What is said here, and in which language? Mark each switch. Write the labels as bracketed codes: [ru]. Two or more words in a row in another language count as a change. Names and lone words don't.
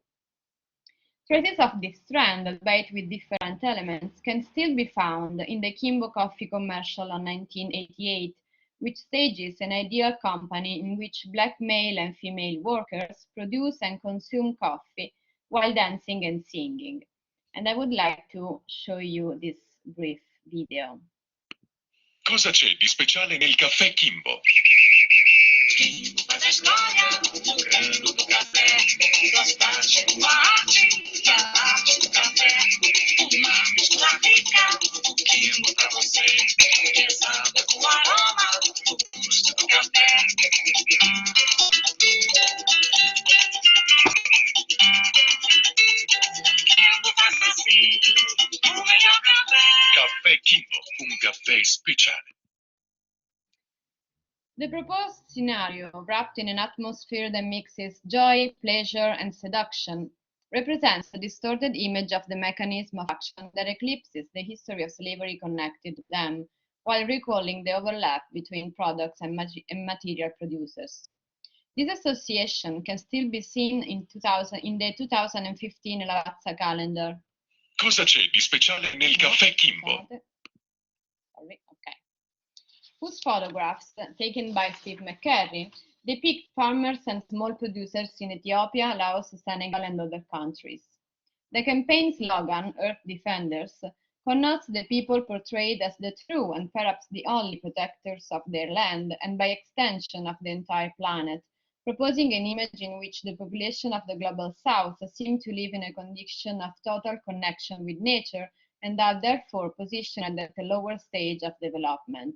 [en] Traces of this trend, albeit with different elements, can still be found in the Kimbo coffee commercial on 1988, which stages an ideal company in which Black male and female workers produce and consume coffee while dancing and singing. And I would like to show you this brief video. [it] Cosa c'è di speciale nel caffè Kimbo? [pt] Kimbo faz a história, o grano do café, das partes do arte, da arte do café, uma mistura rica, o Kimbo pra você, exala com o aroma, o gosto do café. Kimbo faz assim, o melhor café. [it] Caffè Kimbo, un caffè speciale. [en] The proposed scenario, wrapped in an atmosphere that mixes joy, pleasure, and seduction, represents a distorted image of the mechanism of action that eclipses the history of slavery connected to them, while recalling the overlap between products and material producers. This association can still be seen in the 2015 Lavazza calendar. [it] Cosa c'è di speciale nel caffè Kimbo? [en] Whose photographs, taken by Steve McCurry, depict farmers and small producers in Ethiopia, Laos, Senegal, and other countries. The campaign slogan, Earth Defenders, connotes the people portrayed as the true and perhaps the only protectors of their land and by extension of the entire planet, proposing an image in which the population of the global south seem to live in a condition of total connection with nature and are therefore positioned at a lower stage of development.